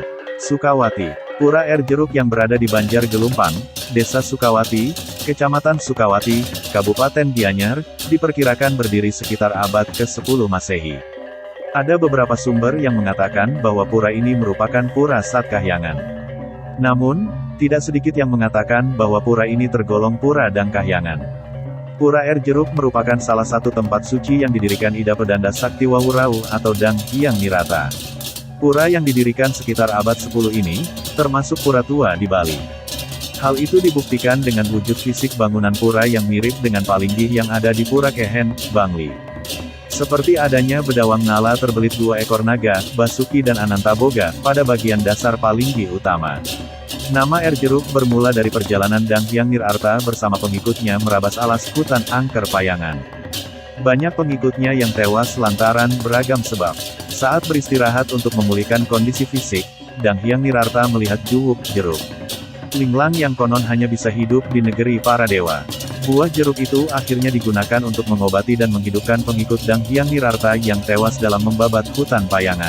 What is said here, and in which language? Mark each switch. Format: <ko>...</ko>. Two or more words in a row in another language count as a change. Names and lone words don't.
<id>Sukawati. Pura Air Jeruk yang berada di Banjar Gelumpang, Desa Sukawati, Kecamatan Sukawati, Kabupaten Gianyar, diperkirakan berdiri sekitar abad ke-10 Masehi. Ada beberapa sumber yang mengatakan bahwa pura ini merupakan Pura Satkahyangan. Namun, tidak sedikit yang mengatakan bahwa pura ini tergolong Pura Dangkahyangan. Pura Air Jeruk merupakan salah satu tempat suci yang didirikan Ida Pedanda Sakti Wawurau atau Dang Hyang Nirata. Pura yang didirikan sekitar abad 10 ini, termasuk pura tua di Bali. Hal itu dibuktikan dengan wujud fisik bangunan pura yang mirip dengan Palinggi yang ada di Pura Kehen, Bangli. Seperti adanya bedawang nala terbelit 2 ekor naga, Basuki dan Anantaboga, pada bagian dasar Palinggi utama. Nama Air Jeruk bermula dari perjalanan Dang Hyang Nirarta bersama pengikutnya merabas alas hutan Angker Payangan. Banyak pengikutnya yang tewas lantaran beragam sebab. Saat beristirahat untuk memulihkan kondisi fisik, Dang Hyang Nirarta melihat Juwuk Jeruk Linglang yang konon hanya bisa hidup di negeri para dewa. Buah jeruk itu akhirnya digunakan untuk mengobati dan menghidupkan pengikut Dang Hyang Nirarta yang tewas dalam membabat hutan Payangan.</id>